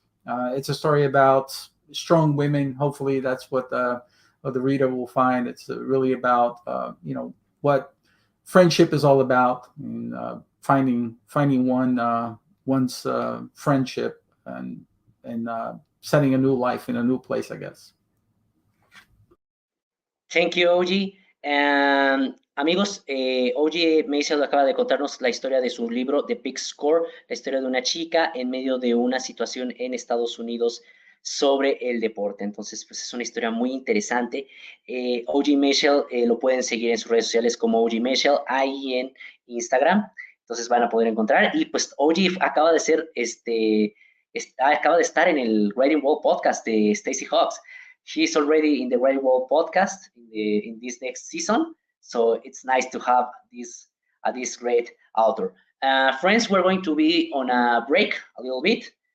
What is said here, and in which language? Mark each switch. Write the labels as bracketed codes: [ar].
[en] It's a story about strong women. Hopefully that's what the reader will find. It's really about what friendship is all about, and finding one's friendship and setting a new life in a new place, I guess. Thank you, OG. [es] Amigos, OG Maisel acaba de contarnos la historia de su libro The Big Score, la historia de una chica en medio de una situación en Estados Unidos sobre el deporte. Entonces, pues es una historia muy interesante. OG Maisel lo pueden seguir en sus redes sociales como OG Maisel, ahí en Instagram. Entonces van a poder encontrar. Y pues OG acaba de ser acaba de estar en el Writing Wall podcast de Stacy Hawks. [en] She's already in the Writing Wall podcast in this next season. So it's nice to have this great author. Friends, we're going to be on a break a little bit.